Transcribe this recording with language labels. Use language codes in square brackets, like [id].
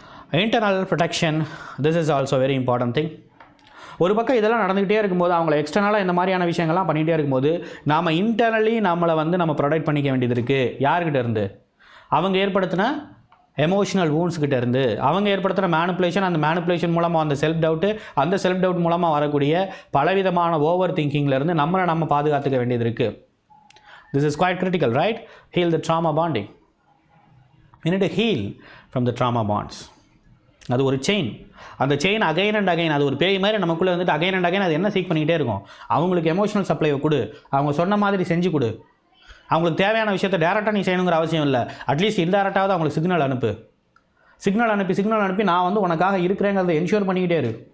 [ta] Internal protection, [en] This is also very important thing. [ta] ஒரு பக்கம் இதெல்லாம் நடந்துக்கிட்டே இருக்கும்போது, அவங்கள எக்ஸ்டர்னலாக இந்த மாதிரியான விஷயங்கள்லாம் பண்ணிகிட்டே இருக்கும்போது, நாம் இன்டர்னலி நம்மளை வந்து நம்ம ப்ரொடெக்ட் பண்ணிக்க வேண்டியது இருக்குது. யார்கிட்ட இருந்து? அவங்க ஏற்படுத்தின எமோஷனல் வூண்ட்ஸ்கிட்ட இருந்து, அவங்க ஏற்படுத்தின மேனிப்புலேஷன், அந்த மேனிப்புலேஷன் மூலமாக அந்த செல்ஃப் டவுட்டு, அந்த செல்ஃப் டவுட் மூலமாக வரக்கூடிய பலவிதமான ஓவர் திங்கிங்லேருந்து நம்மளை நம்ம பாதுகாத்துக்க வேண்டியது இருக்குது. [en] This is quite critical, right? Heal the trauma bonding. we need to heal from the trauma bonds. [ta] அது ஒரு செயின். அந்த செயின் [en] again and again, [ta] அது ஒரு பேய் மாதிரி நமக்குள்ளே வந்துட்டு அகைன் அண்ட் அகைன் அது என்ன சீக் பண்ணிக்கிட்டே இருக்கும். அவங்களுக்கு எமோஷனல் சப்ளைவை கொடு, அவங்க சொன்ன மாதிரி செஞ்சு கொடு. அவங்களுக்கு தேவையான விஷயத்தை டேரெக்டாக நீ செய்யணுங்கிற அவசியம் இல்லை. அட்லீஸ்ட் இன்டேரக்டாவது அவங்களுக்கு சிக்னல் அனுப்பி நான் வந்து உனக்காக இருக்கிறேங்கிறத என்ஷூர் பண்ணிக்கிட்டே இரு.